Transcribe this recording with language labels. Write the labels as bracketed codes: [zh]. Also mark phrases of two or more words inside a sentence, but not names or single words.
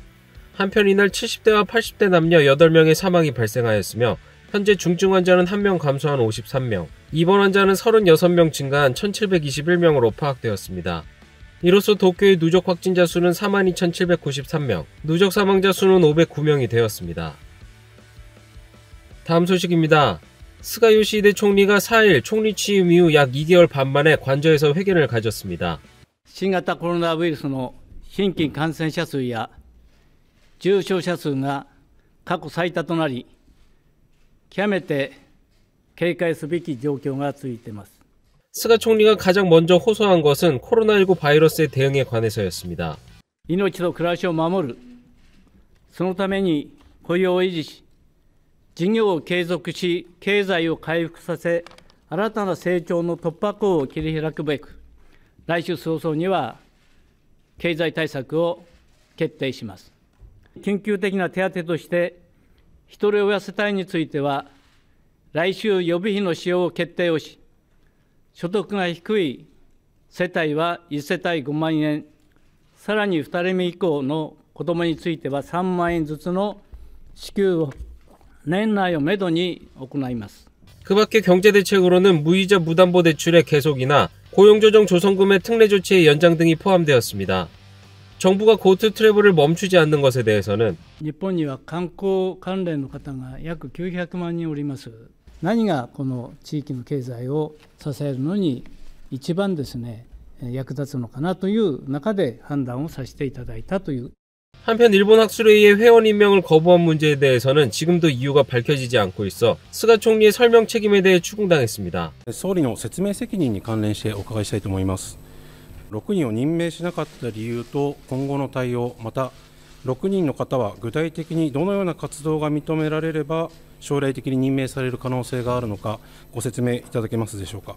[ko] 한편 이날 70대와 80대 남녀 8명의 사망이 발생하였으며 현재 중증 환자는 1명 감소한 53명, 입원 환자는 36명 증가한 1721명으로 파악되었습니다. 이로써 도쿄의 누적 확진자 수는 42,793명, 누적 사망자 수는 509명이 되었습니다. 다음 소식입니다. 스가 요시히데 총리가 4일 총리 취임 이후 약 2개월 반 만에 관저에서 회견을 가졌습니다. [ja] 新型コロナウイルスの新規感染者数や重症者数が過去最多となり、極めて警戒すべき状況が続いています。 [ko] 스가 총리가 가장 먼저 호소한 것은 코로나19 바이러스에 대응에 관해서였습니다. [ja] 命と暮らしを守る、そのために雇用を維持し、事業を継続し、経済を回復させ、新たな成長の突破口を切り開くべく、来週早々には経済対策を決定します。緊急的な手当として、ひとり親世帯については、来週予備費の使用を決定をし、所得が低い世帯は1世帯5万円、さらに2人目以降の子どもについては3万円ずつの支給を年内をめどに行います。 [ko] 그 밖에 경제대책으로는 무이자 무담보 대출의 계속이나 고용조정 조성금의 특례 조치의 연장 등이 포함되었습니다. 정부가 고트 트래블을 멈추지 않는 것에 대해서는 [ja] 日本には観光関連の方が約900万人おります。何がこの地域の経済を支えるのに一番ですね、役立つのかなという中で判断をさせていただいたという。 [ko] 한편 일본 학술회의의 회원 임명을 거부한 문제에 대해서는 지금도 이유가 밝혀지지 않고 있어 스가 총리의 설명 책임에 대해 추궁당했습니다. [ja] 総理の説明責任に関連してお伺いしたいと思います。6人を任命しなかった理由と今後の対応、また6人の方は具体的にどのような活動が認められれば将来的に任命される可能性があるのかご説明いただけますでしょうか。